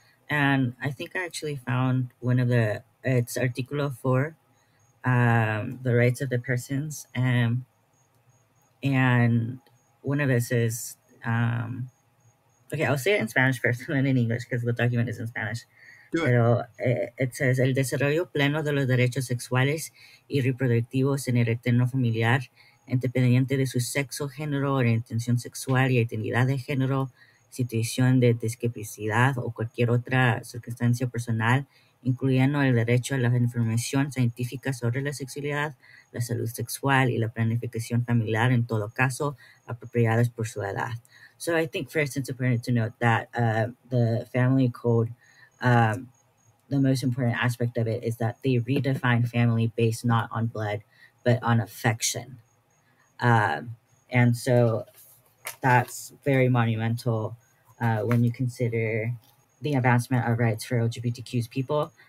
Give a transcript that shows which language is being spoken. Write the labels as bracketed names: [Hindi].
[English] And I think I actually found it's Artículo 4, the rights of the persons. And one of it says, okay, I'll say it in Spanish first and then in English because the document is in Spanish. [Spanish] Pero [English] it says, [Spanish] el desarrollo pleno de los derechos sexuales y reproductivos en el entorno familiar, independiente de su sexo, género, orientación sexual y identidad de género, situación de discapacidad o cualquier otra circunstancia personal, incluyendo el derecho a la información científica sobre la sexualidad, la salud sexual y la planificación familiar, en todo caso, apropiadas por su edad. [English] So I think first it's important to note that the family code, the most important aspect of it is that they redefine family based not on blood, but on affection. And so that's very monumental when you consider the advancement of rights for LGBTQ people.